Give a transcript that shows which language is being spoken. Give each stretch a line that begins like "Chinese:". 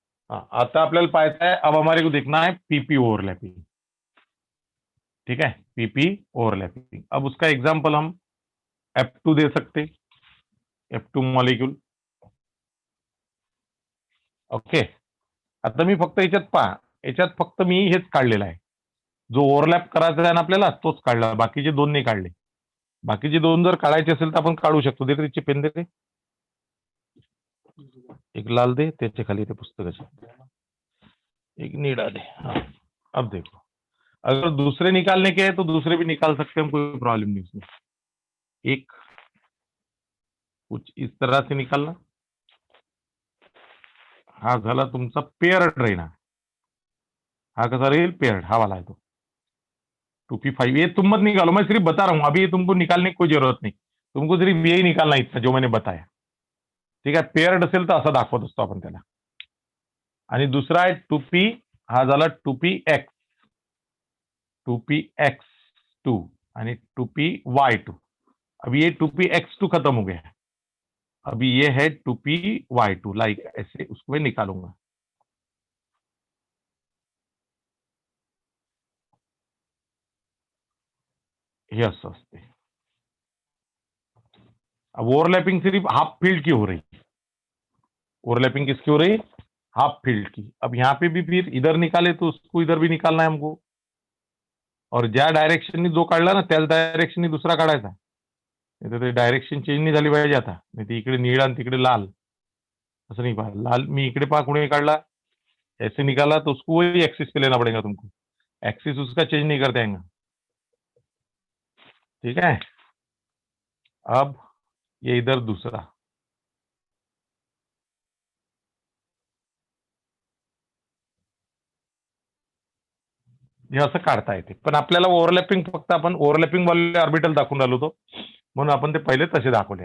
Hindi: हाँ,
Marathi: आता आपल्याला पाहायचं आहे,
Hindi: अब हमारे को देखना है पीपी ओवरलैपिंग, ठीक है, पीपी ओवरलैपिंग। अब उसका एग्जाम्पल हम F2 दे सकते, F2 मॉलिक्यूल, ओके।
Marathi: आता मी फक्त याच्यात पहा, याच्यात फक्त मी हेच काढलेलं आहे, जो ओव्हरलॅप करायचा आहे ना आपल्याला तोच काढला, बाकीचे दोन नाही काढले। बाकीचे दोन जर काढायचे असेल तर आपण काढू शकतो। दे त्याची पेन, देते एक लाल, दे त्याचे खाली ते पुस्तकाचे, एक नीला दे।
Hindi: हाँ, अब देखो, अगर दूसरे निकालने के हैं तो दूसरे भी निकाल सकते हैं हम, कोई प्रॉब्लम नहीं उसमें। एक कुछ इस तरह से निकालना,
Marathi: हा झाला तुमचा पेयर्ड राहीना, हा कसा रहेल, पेयर्ड,
Hindi: हा वाला है तो 2p5। ये तुम मत निकालो, मैं सिर्फ बता रहा हूं, अभी ये तुमको निकालने की कोई जरूरत नहीं, तुमको सिर्फ यही निकालना इतना जो मैंने बताया, ठीक है।
Marathi: पेयर्ड असेल तर असं दाखवत असतो आपण त्याला। आणि दुसरा आहे 2p, हा झाला 2px, 2px2 आणि 2py2।
Hindi: अब ये 2px2 खत्म हो गया, अभी ये है 2py2, लाइक ऐसे उसको मैं निकालूंगा।
Marathi: ये असं असते।
Hindi: अब ओवरलैपिंग सिर्फ हाफ फील्ड की हो रही, ओवरलैपिंग किसकी हो रही, हाफ फील्ड की। अब यहाँ पे भी फिर इधर निकाले तो उसको इधर भी निकालना है हमको, और
Marathi: ज्या डायरेक्शन जो काढला ना त्याच डायरेक्शन दुसरा काढायचा। नाही तर ते डायरेक्शन चेंज नाही झाली पाहिजे आता, नाही ते इकडे निळा आणि तिकडे लाल असं नहीं पहा। लाल मी इकडे पहा कुणी काढला,
Hindi: ऐसे निकाला तो उसको वही एक्सिस पे लेना पड़ेगा तुमको, एक्सिस उसका चेंज नहीं कर देंगे। ठीक है, अब ये इधर दूसरा,
Marathi: हे असं काढता येते, पण आपल्याला ओव्हरलॅपिंग फक्त आपण ओव्हरलॅपिंग वाले ऑर्बिटल दाखवून राहिलो होतो, म्हणून आपण ते पहिले तसे दाखवले।